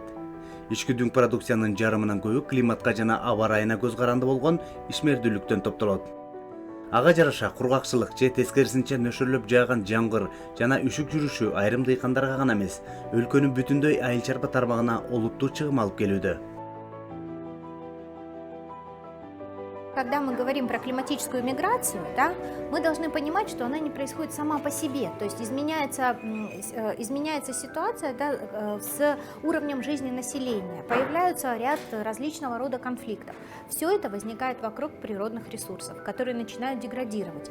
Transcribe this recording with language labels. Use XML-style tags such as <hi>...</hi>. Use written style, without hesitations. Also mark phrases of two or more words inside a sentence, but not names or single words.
<ky>Ички дүң продукциянын жарымынан көбү климатка жана аба ырайына көз каранды болгон ишмердүүлүктөн топтолот. Ага жараша кургакчылык же тескерисинче нөшөрлөп жааган жамгыр жана үшүк жүрүшү айрым дыйкандарга гана эмес, өлкөнүн бүтүндөй айыл чарба тармагына олуттуу чыгым алып келүүдө.</ky> <ru>Когда мы говорим про климатическую миграцию, да, мы должны понимать, что она не происходит сама по себе. То есть изменяется ситуация, да, с уровнем жизни населения. Появляются ряд различного рода конфликтов. Все это возникает вокруг природных ресурсов, которые начинают деградировать.</ru>